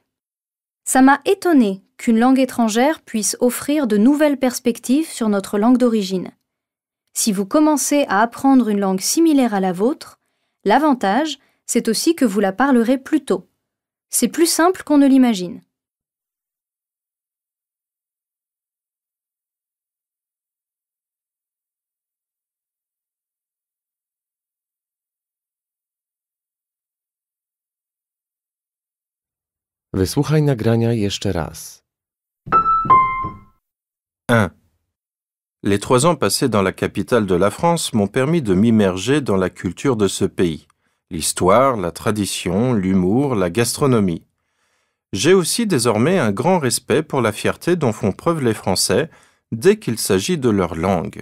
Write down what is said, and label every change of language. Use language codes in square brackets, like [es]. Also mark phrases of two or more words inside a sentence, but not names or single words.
[fr] Ça m'a étonné qu'une langue étrangère puisse offrir de nouvelles perspectives sur notre langue d'origine. Si vous commencez à apprendre une langue similaire à la vôtre, l'avantage, c'est aussi que vous la parlerez plus tôt. C'est plus simple qu'on ne l'imagine. [pl] Wysłuchaj nagrania jeszcze raz. 1. [fr] Les 3 ans passés dans la capitale de la France m'ont permis de m'immerger dans la culture de ce pays, l'histoire, la tradition, l'humour, la gastronomie. J'ai aussi désormais un grand respect pour la fierté dont font preuve les Français dès qu'il s'agit de leur langue.